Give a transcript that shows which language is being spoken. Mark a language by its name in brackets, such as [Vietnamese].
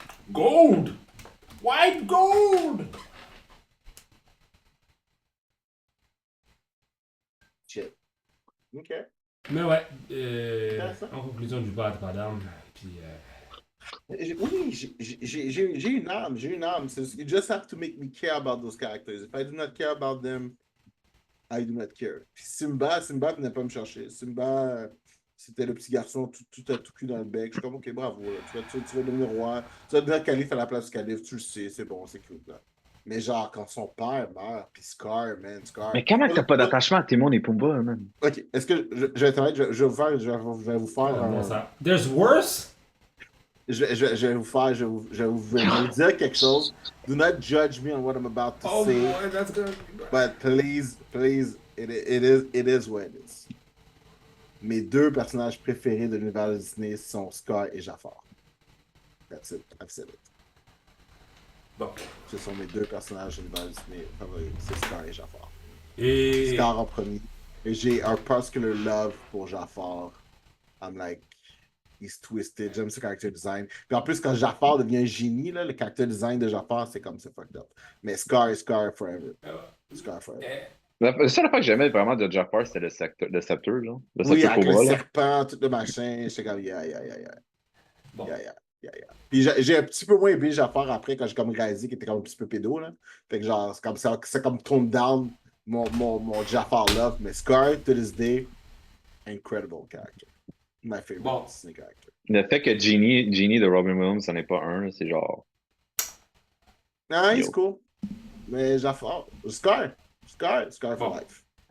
[English] Gold! White gold! Shit. OK. [French] Mais ouais, en conclusion du bas à d'armes, puis... Oui, j'ai une âme. [English] You just have to make me care about those characters. If I do not care about them, I do not care. [French] Puis Simba venait pas me chercher. Simba, c'était le petit garçon tout cul dans le bec. Je suis comme, OK, bravo. Là. Tu vas devenir roi. Tu vas devenir calife à la place du calife. Tu le sais, c'est bon, c'est cool. Là. Mais genre, quand son père meurt, puis Scar. Mais comment t'as pas d'attachement à Timon et Pumbaa, man? OK, est-ce que je vais être honnête, je vais vous faire [English] There's worse? [French] Je vais vous dire quelque chose. [English] Do not judge me on what I'm about to say. Boy, that's good. But please, it is what it is. [French] Mes deux personnages préférés de l'univers de Disney sont Scar et Jafar. [English] That's it. I've said it. [French] Bon. Ce sont mes deux personnages de l'univers de Disney favoris. C'est Scar et Jafar. Et... Scar en premier. Et j'ai un [English] particular love [French] pour Jafar. [English] I'm like, he's twisted. [French] J'aime ce character design. Puis en plus, quand Jafar devient un génie, là, le character design de Jafar, c'est comme c'est fucked up. Mais Scar forever. Scar forever. La seule fois que j'aimais vraiment de Jafar, c'était le sceptre, genre. Oui, avec le serpent, tout le machin. J'étais comme, yeah. Bon. [English] Yeah. [French] Puis j'ai un petit peu moins aimé Jafar après, quand j'ai comme réalisé qu'il était comme un petit peu pédo, là. Fait que genre, c'est comme [English] toned down mon Jafar Love, mais Scar, to this day, incredible character. My favorite Disney character. [French] Le fait que Genie de Robin Williams, c'en est pas un, c'est genre. [English] Ah, he's cool. [French] Mais Jafar, [English] Scar for life.